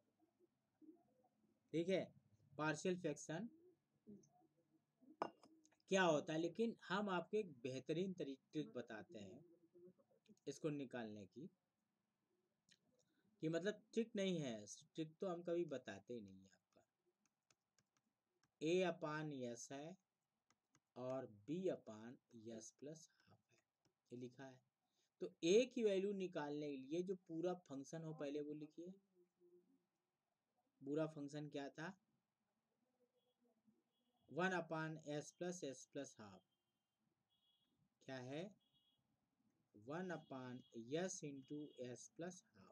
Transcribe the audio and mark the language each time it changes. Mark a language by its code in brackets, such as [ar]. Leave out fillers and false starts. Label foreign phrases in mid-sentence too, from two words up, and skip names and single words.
[hi] ठीक है, [en] partial fraction [hi] क्या होता है, लेकिन हम आपको एक बेहतरीन तरीके बताते हैं इसको निकालने की, कि मतलब ट्रिक नहीं है, ट्रिक तो हम कभी बताते ही नहीं है आपका। a/s है और b/s+हाफ है, ये लिखा है। तो a की वैल्यू निकालने के लिए जो पूरा फंक्शन हो, पहले वो लिखिए। पूरा फंक्शन क्या था, 1/s+s+हाफ क्या है, 1/s/s+हाफ।